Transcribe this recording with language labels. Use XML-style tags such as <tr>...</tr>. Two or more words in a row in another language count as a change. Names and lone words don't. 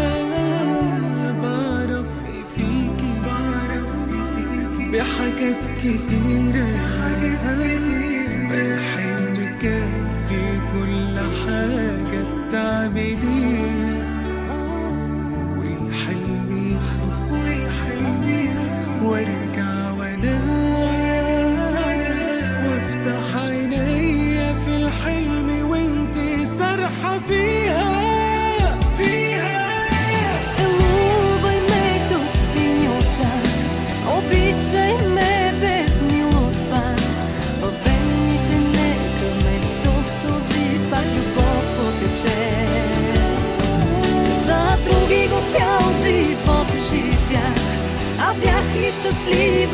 <ar>بعرف ايه فيكي بحاجات كتيرة الحلم كافي كل حاجة بتعمليها والحلم يخلص وارجع وانام وافتح عينيا في الحلم وانتي سارحة فيها.</ar> <bg>Обичай ме без милост пак, във вените нека вместо сълзи пак любов потече. За други го цял живот живях, а бях ли щастлива?</bg>